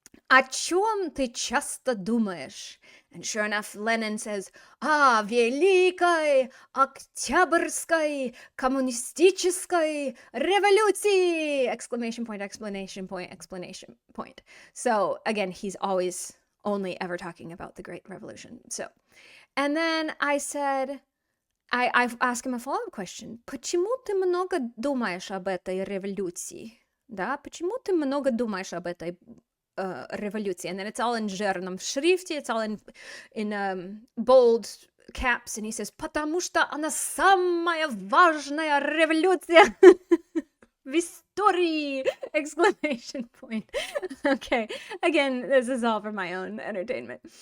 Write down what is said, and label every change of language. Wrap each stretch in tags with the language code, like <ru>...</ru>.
<ru>О чем ты часто думаешь?</ru> <en>And sure enough, Lenin says,</en> <ru>о великой Октябрьской коммунистической революции!</ru> <en>Exclamation point, explanation point, explanation point. So again, he's always only ever talking about the Great Revolution. So, and then I said, I've asked him a follow-up question.</en> <ru>Почему ты много думаешь об этой революции? Да, почему ты много думаешь об этой революции?</ru> <en>And then it's all in</en> <ru>жирном шрифте,</ru> <en>it's all in bold caps, and he says,</en> <ru>потому что она самая важная революция в истории!</ru> <en>Exclamation point. Okay, again, this is all for my own entertainment.</en>